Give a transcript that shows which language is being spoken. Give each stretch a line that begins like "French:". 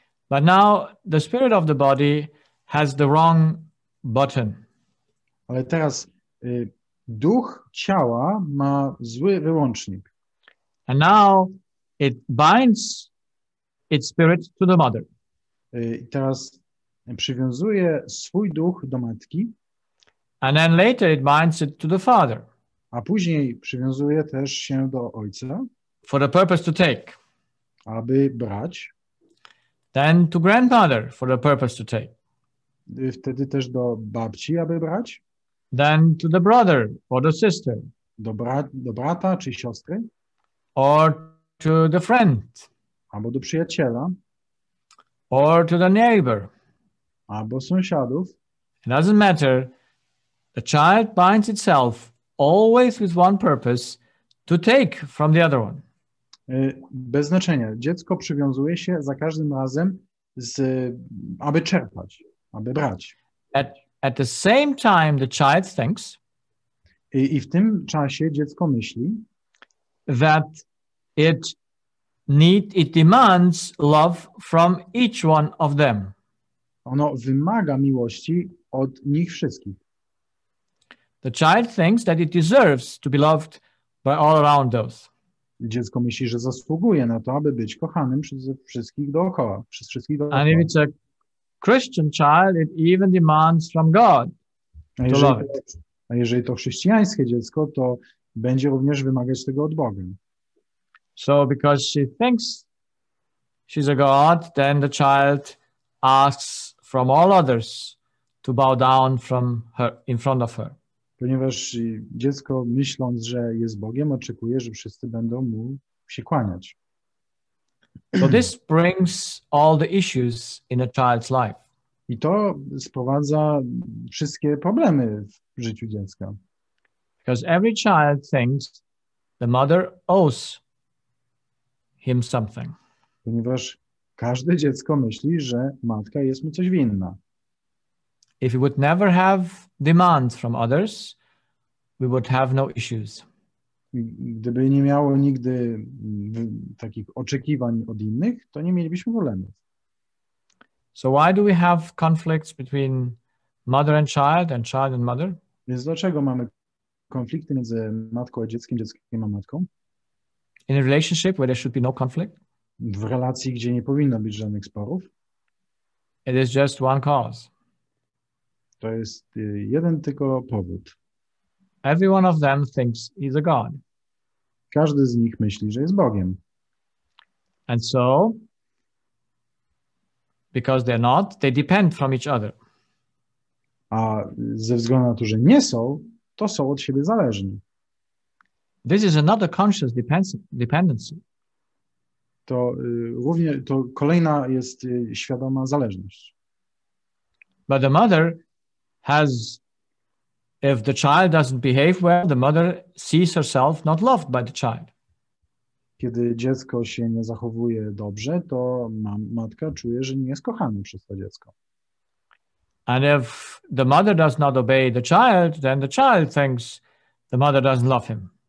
English: But now the spirit of the body has the wrong button.
Polish: Ale teraz duch ciała ma zły wyłącznik.
English: And now it binds its spirit to the mother.
Polish: I teraz przywiązuje swój duch do matki.
English: And then later it binds it to the father.
Polish: A później przywiązuje też się do ojca.
English: For the purpose to take.
Polish: Aby brać.
English: Then to grandmother for the purpose to take.
Polish: Wtedy też do babci, aby brać,
English: Then to the brother or the sister,
Polish: do brata czy siostry,
English: or to the friend,
Polish: albo do przyjaciela,
English: or to the neighbor.
Polish: albo sąsiadów.
English: It doesn't matter. The child binds itself always with one purpose, to take from the other one.
Polish: Bez znaczenia. Dziecko przywiązuje się za każdym razem, aby czerpać, aby brać.
English: At the same time, the child thinks
Polish: I w tym czasie dziecko myśli,
English: that it demands love from each one of them.
Polish: ono wymaga miłości od nich wszystkich.
English: The child thinks that it deserves to be loved by all around those.
Polish: Dziecko myśli, że zasługuje na to, aby być kochanym przez wszystkich dookoła.
English: And if it's a Christian child, it even demands from God to love it.
Polish: A jeżeli to chrześcijańskie dziecko, to będzie również wymagać tego od Boga.
English: So because she thinks she's a God, then the child asks from all others to bow down in front of her.
Polish: Ponieważ dziecko, myśląc, że jest Bogiem, oczekuje, że wszyscy będą mu się kłaniać.
English: So this brings all the issues in a child's life.
Polish: I to sprowadza wszystkie problemy w życiu dziecka.
English: Because every child thinks the mother owes him something.
Polish: Ponieważ każde dziecko myśli, że matka jest mu coś winna.
English: If we would never have demands from others, we would have no issues.
Polish: Gdyby nie miało nigdy takich oczekiwań od innych, to nie mielibyśmy problemów.
English: So why do we have conflicts between mother and child and mother?
Polish: Więc dlaczego mamy konflikty między matką a dzieckiem, dzieckiem a matką?
English: In a relationship where there should be no conflict?
Polish: W relacji, gdzie nie powinno być żadnych sporów?
English: It is just one cause.
Polish: To jest jeden tylko powód.
English: Every one of them thinks he's a God.
Polish: Każdy z nich myśli, że jest Bogiem.
English: And so, because they're not, they depend from each other.
Polish: A ze względu na to, że nie są, to są od siebie zależni.
English: This is another conscious dependency.
Polish: To kolejna jest świadoma zależność.
English: But the mother has, if the child doesn't behave well, the mother sees herself not loved by the child.
Polish: Kiedy dziecko się nie zachowuje dobrze, to matka czuje, że nie jest kochana przez to dziecko.
English: And if the mother does not obey the child, then the child thinks the mother doesn't love him.